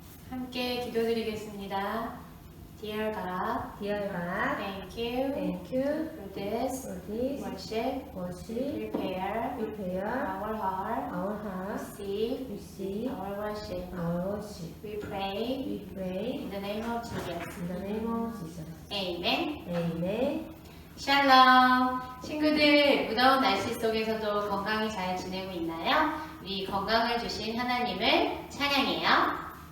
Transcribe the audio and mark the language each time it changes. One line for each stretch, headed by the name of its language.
Korean: 함께 기도드리겠습니다.
English: Dear God, thank you for this worship. Prepare our heart, receive our worship. We pray in the name of Jesus.
Korean: Amen. 샬롬. 친구들, 무더운 날씨 속에서도 건강히 잘 지내고 있나요? 우리 건강을 주신 하나님을 찬양해요.